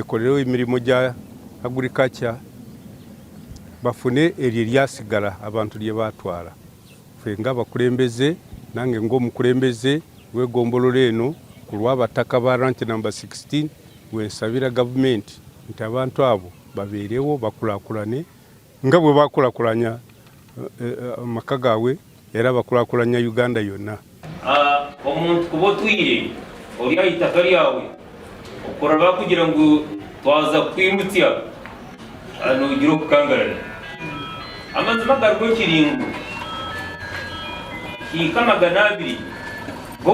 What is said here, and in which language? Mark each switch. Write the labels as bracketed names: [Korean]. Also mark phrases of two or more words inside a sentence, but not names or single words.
[Ganda] ekolerewo emirimu gya agriculture bafune eryo eryasigala abantu lye baatwala ffe ng'abakulembeze nange ng'omukulembeze w'eggombolola eno ku lw'abataka ba ranki namba 16 wensabira gavumenti nti abantu abo babeerewo bakulaakulane nga bwe bakulaakulanya amaka gaabwe era bakulaakulanya Uganda yonna. [Nyankole] Omuntu kuba otwire olya itaka lyawe okuraba kugira ngu twaza kwimutya nogira okukangarana amazima gariho ekiringo hiika 200 go